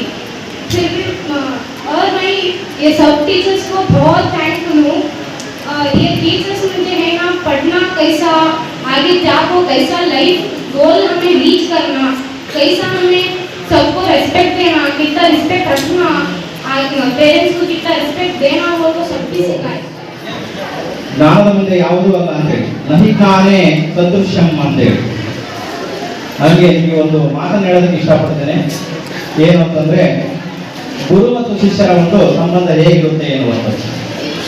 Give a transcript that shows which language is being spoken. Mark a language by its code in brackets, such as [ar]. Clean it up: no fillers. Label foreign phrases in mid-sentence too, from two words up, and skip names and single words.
[hi] फिर भी और मैं ये सब टीचर्स को बहुत थैंकफुल हूँ. ये टीचर्स मुझे है ना पढ़ना कैसा, आगे जाकर कैसा [en] life goal [hi] हमें रीच करना, कैसा हमें सबको रेस्पेक्ट देना, कितना रिस्पेक्ट रखना, पेरेंट्स को कितना रिस्पेक्ट देना, वो तो सब भी सिखाए. [kn] ಜ್ಞಾನದ ಮುಂದೆ ಯಾವುದೂ ಅಲ್ಲ ಅಂತೇಳಿ [sa] नहिकाने सदृश्यं [kn] ಅಂತೇಳಿ. ಹಾಗೆ ನಿಮಗೆ ಒಂದು ಮಾತನ್ನು ಹೇಳೋದಕ್ಕೆ ಇಷ್ಟಪಡ್ತೇನೆ. ಏನು ಅಂತಂದ್ರೆ ಗುರು ಮತ್ತು ಶಿಷ್ಯರ ಒಂದು ಸಂಬಂಧ ಹೇಗಿರುತ್ತೆ ಎನ್ನುವಂಥದ್ದು.